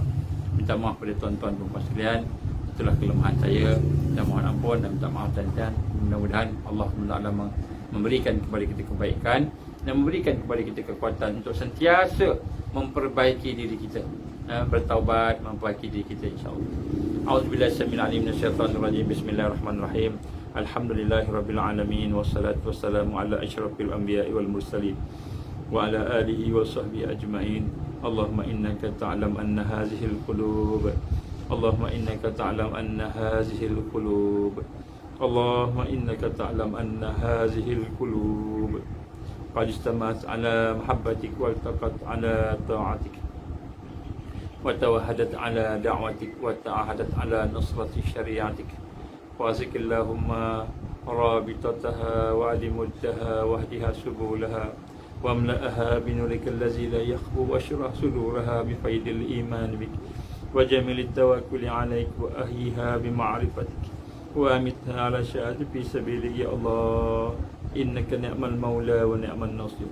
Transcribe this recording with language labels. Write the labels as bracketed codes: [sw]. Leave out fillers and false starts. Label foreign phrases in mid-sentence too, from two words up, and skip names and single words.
[ms] Minta maaf pada tuan-tuan dan puan sekalian. Itulah kelemahan saya. Saya mohon ampun dan minta maaf tuan-tuan. Mudah-mudahan Allah SWT memberikan kepada kita kebaikan dan memberikan kepada kita kekuatan untuk sentiasa memperbaiki diri kita, bertaubat, memperbaiki diri kita, [ar] إن شاء الله. أعوذ بالله السميع العليم من الشيطان الرجيم. بسم الله الرحمن الرحيم. الحمد لله رب العالمين والصلاة والسلام على أشرف الأنبياء والمرسلين وعلى آله وصحبه أجمعين. اللهم إنك تعلم أن هذه القلوب اللهم إنك تعلم أن هذه القلوب اللهم إنك تعلم أن هذه القلوب قد اجتمعت على محبتك والتقت على طاعتك وتوحدت على دعوتك وتعاهدت على نصرة شريعتك. واسق اللهم رابطتها وعلمتها واهدها سبلها واملأها بنورك الذي لا يخبو واشرح صدورها بفيض الإيمان بك وجميل التوكل عليك وأحيها بمعرفتك وأمتها على شهادة في سبيلك يا الله إنك نعم المولى ونعم النصير.